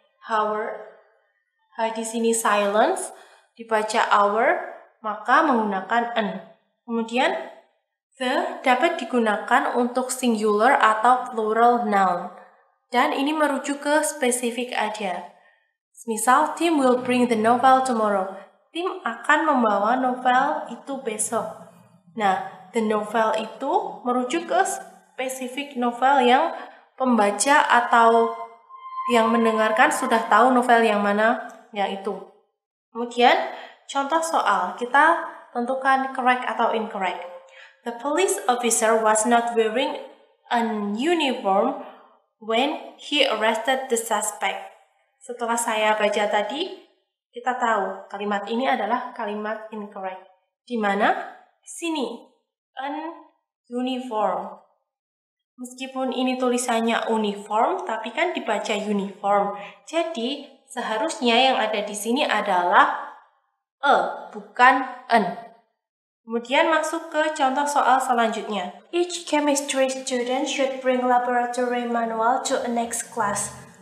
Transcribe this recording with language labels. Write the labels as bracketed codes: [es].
[id] Hour. Di sini silence dibaca hour, maka menggunakan an. Kemudian the dapat digunakan untuk singular atau plural noun. Dan ini merujuk ke spesifik aja. [en] Misal, Tim will bring the novel tomorrow. [id] Tim akan membawa novel itu besok. Nah, the novel itu merujuk ke spesifik novel yang pembaca atau yang mendengarkan sudah tahu novel yang mana yang itu. Kemudian, contoh soal, kita tentukan correct atau incorrect. [en] The police officer was not wearing an uniform when he arrested the suspect. [id] Setelah saya baca tadi, kita tahu kalimat ini adalah kalimat incorrect. Di mana? Sini, an uniform. Meskipun ini tulisannya uniform, tapi kan dibaca uniform. Jadi, seharusnya yang ada di sini adalah bukan an. Kemudian masuk ke contoh soal selanjutnya. [en] Each chemistry student should bring laboratory manual to a next class.